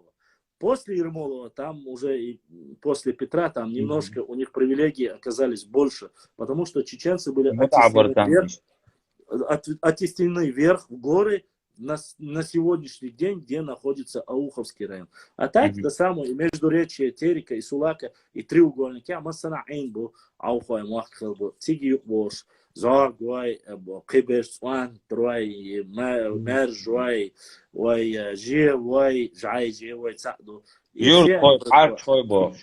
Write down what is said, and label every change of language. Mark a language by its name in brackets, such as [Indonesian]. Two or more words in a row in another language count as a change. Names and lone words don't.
[Russian] После Ермолова, там уже и после Петра, там немножко у них привилегии оказались больше, потому что чеченцы были Вот абортан. оттеснены вверх в горы, на сегодняшний день, где находится Ауховский район. А так, то самое, междуречие Терека и Сулака и треугольники, а Масана Эйнбу, Аухой Махтхелбу, Тиги Бош, Зор, Гуай, Кибеш, Суан, Труай, Мэр, Жуай, Уай, Же, Уай, Жай, Же, Уай, Цаду. Юр, Арч, Бош.